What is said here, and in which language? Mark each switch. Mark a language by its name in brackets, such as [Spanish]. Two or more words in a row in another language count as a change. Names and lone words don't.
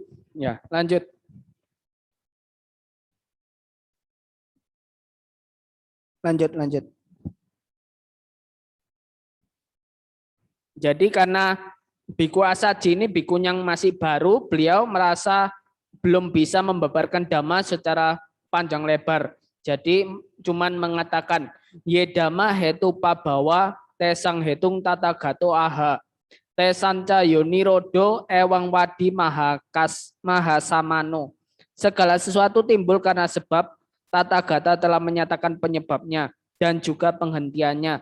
[Indonesian] Ya, lanjut. Lanjut. Jadi karena Biku Asaji ini biku yang masih baru, beliau merasa belum bisa membabarkan dhamma secara panjang lebar. Jadi cuman mengatakan [Pali] ye dhamma hetu pabawa tesang hetung tata gato aha tesanca yonirodo ewang wadi mahasamano. [Indonesian] Segala sesuatu timbul karena sebab, Tata Gata telah menyatakan penyebabnya dan juga penghentiannya.